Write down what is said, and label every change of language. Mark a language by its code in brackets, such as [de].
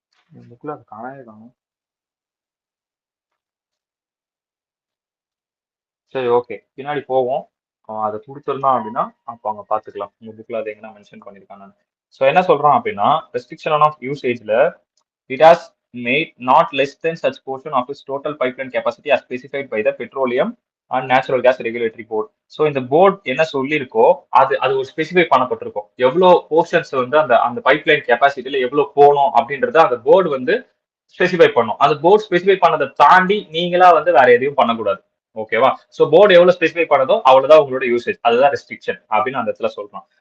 [ta] இந்த புக்ல அது காணவே காணும். சரி, ஓகே, பின்னாடி போவோம். அதை கொடுத்துருந்தான் அப்படின்னா அப்போ அவங்க பாத்துக்கலாம். உங்க புக்ல அதை எங்கன்னா மென்ஷன் பண்ணிருக்காங்க. ஸோ என்ன சொல்றான் அப்படின்னா restriction of யூசேஜ்ல [en] it has made not less than such portion of its total pipeline capacity as specified by the Petroleum and Natural Gas Regulatory Board. [ta] So இந்த போர்ட் என்ன சொல்லியிருக்கோ அது அது ஒரு ஸ்பெசிஃபை பண்ணப்பட்டிருக்கும். எவ்வளவு போர்ஷன்ஸ் வந்து அந்த அந்த பைப்லைன் கெப்பாசிட்டியில எவ்வளவு போகணும் அப்படின்றத அந்த போர்டு வந்து ஸ்பெசிஃபை பண்ணும். அந்த போர்டு ஸ்பெசிஃபை பண்ணதை தாண்டி நீங்களா வந்து வேற எதையும் பண்ணக்கூடாது. ஓகேவா? சோ போர்டு எவ்வளவு ஸ்பெசிஃபை பண்ணதோ அவ்வளவுதான் உங்களோட யூசேஜ். அதுதான் ரெஸ்ட்ரிக்ஷன் அப்படின்னு அந்த இடத்துல சொல்றோம்.